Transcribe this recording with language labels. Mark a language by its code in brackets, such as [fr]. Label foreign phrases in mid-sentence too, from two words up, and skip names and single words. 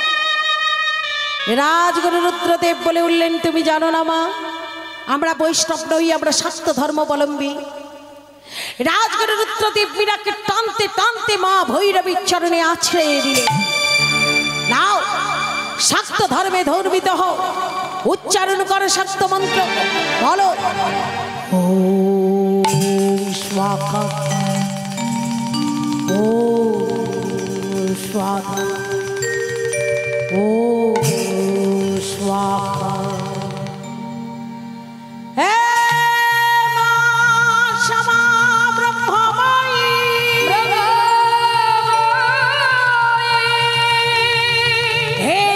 [bn] রাজগুরু রুদ্রদেব বলে উঠলেন তুমি জানো না মা আমরা বৈষ্ণব নই আমরা শাক্ত ধর্মাবলম্বী রাজগুরু রুদ্রদেব মীরাকে টানতে টানতে মা ভৈরবীর চরণে আছড়ে দিলেন নাও শাক্ত ধর্মে ধর্মিত হও উচ্চারণ করো শাক্ত মন্ত্র বলো [sa] ॐ स्वाहा ॐ स्वाहा ॐ स्वाहा हे मां क्षमा ब्रह्ममयी हे